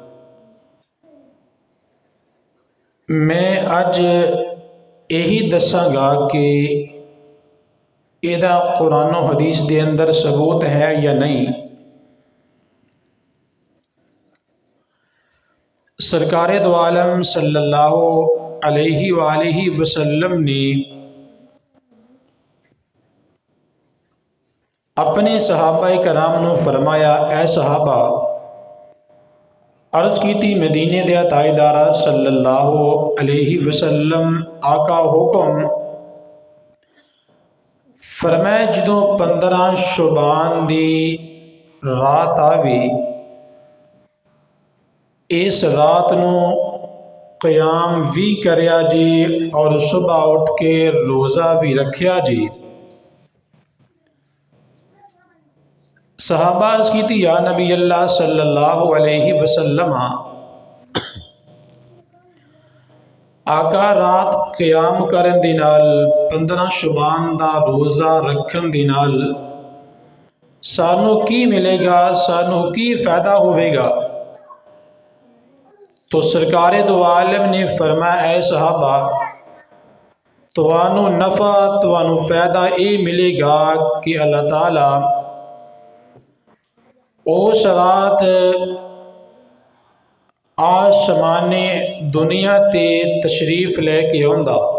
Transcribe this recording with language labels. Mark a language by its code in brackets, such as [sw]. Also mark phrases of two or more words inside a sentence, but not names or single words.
[pa] میں اج یہی دساں گا کہ ایہدا قرآن و حدیث دے اندر ثبوت ہے یا نہیں. سرکارِ دو عالم [ar] صلى الله عليه وآله وسلم [pa] نے اپنے صحابۂ کرام نوں فرمایا، اے صحابہ, عرض کی تھی مدینے دے تاجدارا [ar] صلى الله عليه وسلم [pa] آقا حکم فرمایا، جدوں 15 شعبان دی رات آوے، اس رات نوں قیام بھی کریا جی اور صبح اٹھ کے روزہ بھی رکھیا جی. صحابہ عرض کی تھی, [ar] يا نبي الله صلى الله عليه وسلم, [pa] آقا رات قیام کرن دے نال 15 شعبان دا روزہ رکھن دے نال سانوں کی ملے گا، سانوں کی فائدہ ہووے گا. تو سرکارِ دو عالم نے فرمایا، اے صحابہ، تہانوں نفع تہانوں فائدہ یہ ملے گا کہ اللہ تعالیٰ اس رات آسمانِ دنیا تے تشریف لے کے آؤندا.